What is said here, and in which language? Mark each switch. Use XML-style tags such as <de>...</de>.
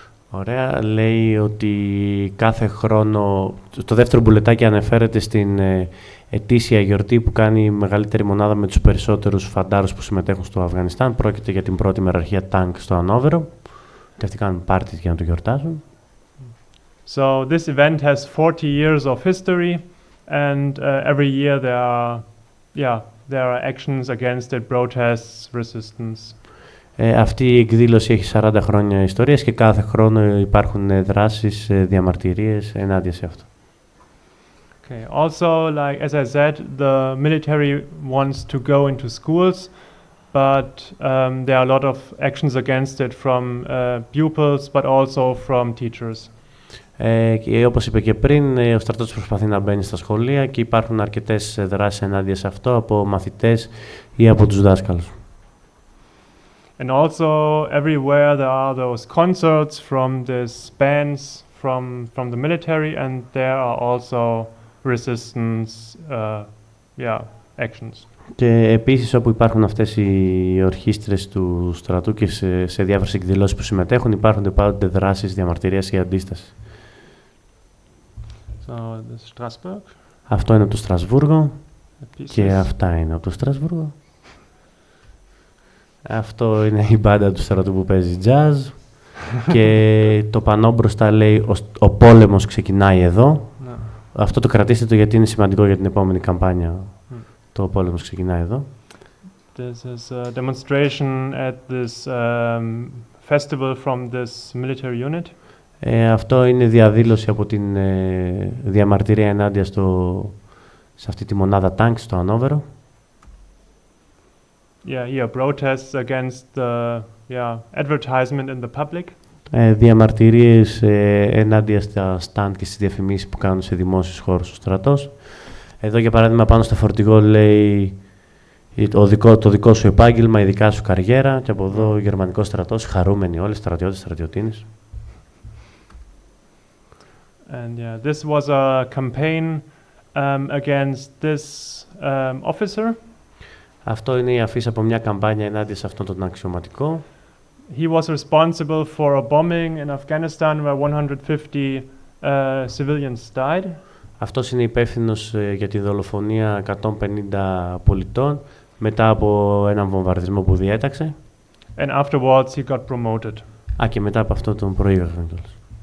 <el>Ωραία, λέει ότι κάθε χρόνο, το δεύτερο μπουλετάκι αναφέρεται στην ετήσια γιορτή που κάνει η μεγαλύτερη μονάδα με τους περισσότερους φαντάρους που συμμετέχουν στο Αφγανιστάν. Πρόκειται για την πρώτη μεραρχία τάγκ στο Ανόβερο και αυτοί κάνουν πάρτι για να το γιορτάσουν.</el> <en>So this event has 40 years of history and every year there are actions against it, protests, resistance.</en> <el>Αυτή η εκδήλωση έχει 40 χρόνια ιστορίας και κάθε χρόνο υπάρχουν δράσεις, διαμαρτυρίες ενάντια σε αυτό.</el> <en>Okay. Also, like as I said, the military wants to go into schools, but there are a lot of actions against it from pupils, but also from teachers.</en> <el>Και όπως είπε και πριν, ο στρατός προσπαθεί να μπαίνει στα σχολεία και υπάρχουν αρκετές δράσεις ενάντια σε αυτό από μαθητές ή από τους δάσκαλους.</el> <en>And also everywhere there are those concerts from these bands from the military, and there are also resistance actions.</en> <el>Και επίσης όπου υπάρχουν αυτές οι ορχήστρες του στρατού και σε διάφορες εκδηλώσεις που συμμετέχουν υπάρχουν πάντοτε δράσεις διαμαρτυρίας ή αντίσταση.</el> <en>So, this is Strasbourg.</en> <el>Αυτό είναι από το Στρασβούργο και αυτά είναι από το Στρασβούργο. Αυτό είναι η μπάντα του στρατού που παίζει jazz και το πανό μπροστά λέει «Ο πόλεμος ξεκινάει εδώ».</el> <en>No.</en> <el>Αυτό το κρατήστε το γιατί είναι σημαντικό για την επόμενη καμπάνια. Το πόλεμος ξεκινάει εδώ.</el> <en>This is a demonstration at this festival from this military unit.</en> <el>Αυτό είναι διαδήλωση από την διαμαρτυρία ενάντια σε αυτή τη μονάδα τάγκ στο Ανόβερο.</el> <en>Here protests against the advertisement in the public.</en> <el>Διαμαρτυρίες ενάντια στα stand και στις διαφημίσεις που κάνουν σε δημόσιους χώρους ο στρατός. Εδώ για παράδειγμα πάνω στο φορτηγό λέει το δικό σου επάγγελμα, η δικά σου καριέρα και από εδώ ο γερμανικός στρατός, χαρούμενοι όλοι, στρατιώτες, στρατιωτίνες.</el> <en>And this was a campaign against this officer.</en> <el>Αυτό είναι η αφίσα από μια καμπάνια ενάντια σε αυτόν τον αξιωματικό.</el> <en>he was responsible for a bombing in Afghanistan where 150 civilians died.</en> <el>Αυτός είναι υπεύθυνος για τη δολοφονία 150 πολιτών μετά από έναν βομβαρδισμό που διέταξε.</el> <en>And afterwards he got promoted.</en> <el>Και μετά από αυτό τον προήγαγαν κιόλας.</el>